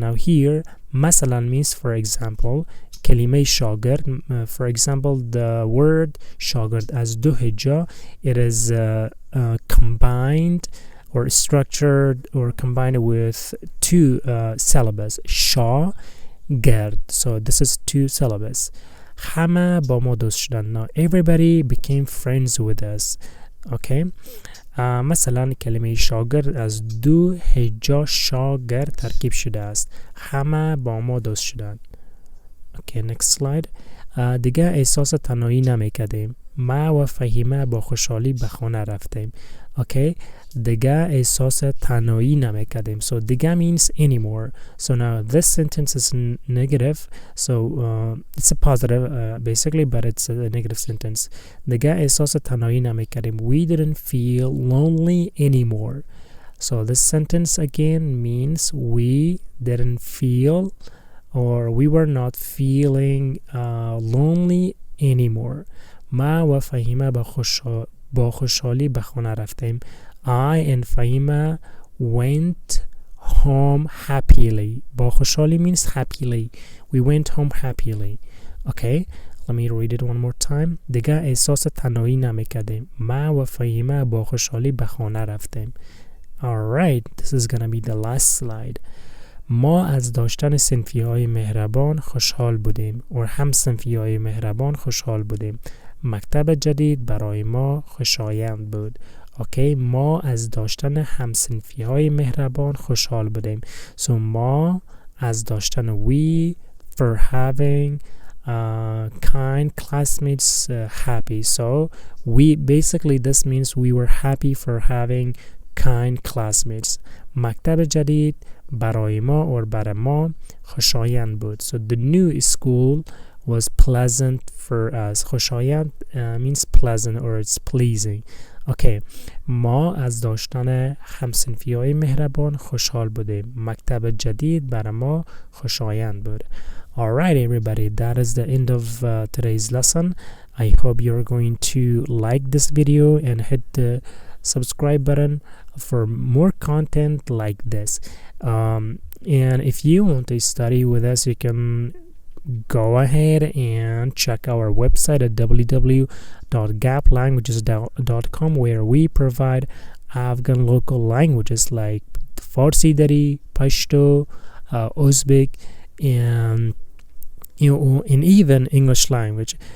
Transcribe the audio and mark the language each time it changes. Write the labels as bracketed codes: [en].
[en] Now here مثلا means for example. [fa] کلمه شاگرد, [en] for example the word [fa] شاگرد از دو هجا, [en] it is combined or structured or combined with two syllables. [fa] شا گرد. [en] So this is two syllables. [fa] همه با ما دوست شدن. [en] Now everybody became friends with us. Okay. [fa] مثلا کلمه شاگرد از دو هجا شاگرد ترکیب شده است. همه با ما دوست شدن. [en] Okay, next slide. [fa] دیگه احساس تنهایی نمیکردیم. ما و فهیمه با خوشحالی به خانه رفتیم. Okay, دیگه احساس تنهایی نمیکردیم. [en] So دیگه means anymore. So now this sentence is negative. So it's a positive basically, but it's a negative sentence. [fa] دیگه احساس تنهایی نمیکردیم. [en] We didn't feel lonely anymore. So this sentence again means we didn't feel, or we were not feeling lonely anymore. [fa] ما و فهیمه با خوشحالی به خانه رفتیم. [en] I and Fahima went home happily. [fa] با خوشحالی [en] means happily. We went home happily. Okay, let me read it one more time. [fa] دیگه احساس تنهایی نمیکردیم. ما و فهیمه با خوشحالی به خانه رفتیم. [en] Alright, this is gonna be the last slide. [fa] ما از داشتن صنفی‌های مهربان خوشحال بودیم. و هم صنفی‌های مهربان خوشحال بودیم. مکتب جدید برای ما خوشایند بود. اوکی، ما از داشتن همصنفی‌های مهربان خوشحال بودیم. [en] So [fa] ما از داشتن [en] we for having kind classmates happy. So we basically this means we were happy for having kind classmates. مکتب جدید برای ما برای ما خوشایند بود. So the new school was pleasant for us. خوشایند means pleasant or it's pleasing. [fa] Okay, ما از داشتن همصنفی‌های مهربان خوشحال بودیم. مکتب جدید برای ما خوشایند بود. [en] Alright everybody, that is the end of today's lesson. I hope you're going to like this video and hit the subscribe button for more content like this. And if you want to study with us, you can go ahead and check our website at www.gaplanguages.com, where we provide Afghan local languages like Farsi, Dari, Pashto, Uzbek, and and even English language.